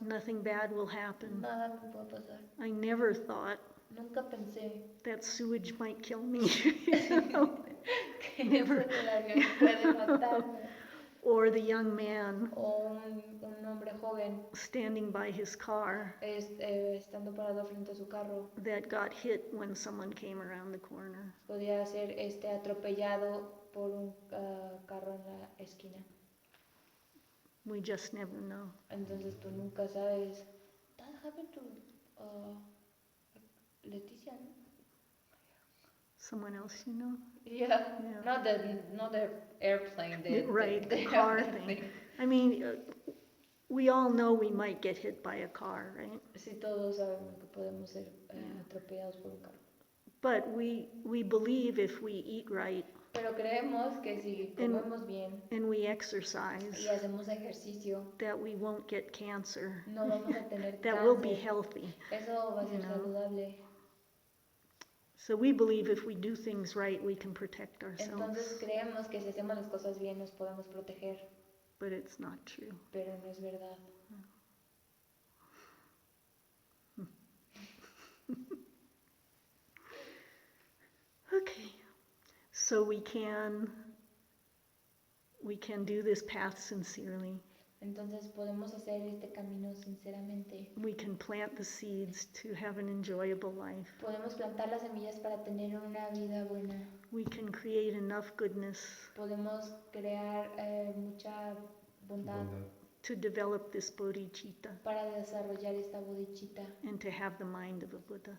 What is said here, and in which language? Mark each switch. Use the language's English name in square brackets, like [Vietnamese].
[English] nothing bad will happen. [Spanish] nada me puede pasar. [English] I never thought [Spanish] Nunca pensé [English] that sewage might kill me. You know? [Spanish] que [English] Never. [Spanish] eso del avión puede matarme. [English] Or the young man [Spanish] O un hombre joven [English] standing by his car [Spanish] estando parado frente a su carro [English] that got hit when someone came around the corner. [Spanish] podía ser atropellado por un carro en la esquina. [English] We just never know. [Spanish] Entonces tú nunca sabes. [English] That happened to Leticia, ¿no? Someone else you know? Yeah. Yeah. Not the airplane. The car thing. I mean, we all know we might get hit by a car, right? [Spanish] Sí, todos sabemos que podemos ser atropellados por un carro. [English] But we believe if we eat right [Spanish] Pero creemos que si comemos bien [English] and we exercise, [Spanish] y hacemos ejercicio, [English] that we won't get cancer, [Spanish] no vamos a tener [English] that we'll be [Spanish] cáncer. [English] healthy. [Spanish] Eso va a ser [English] You know. [Spanish] saludable. [English] So we believe if we do things right, we can protect ourselves. [Spanish] Entonces creemos que si hacemos las cosas bien nos podemos proteger, [English] But it's not true. [Spanish] pero no es verdad. [English] Okay. So we can do this path sincerely. [Spanish] Entonces podemos hacer este camino sinceramente. [English] We can plant the seeds to have an enjoyable life. [Spanish] Podemos plantar las semillas para tener una vida buena. [English] We can create enough goodness [Spanish] Podemos crear mucha bondad [English] to develop this bodhicitta [Spanish] para desarrollar esta bodhicitta [English] and to have the mind of a Buddha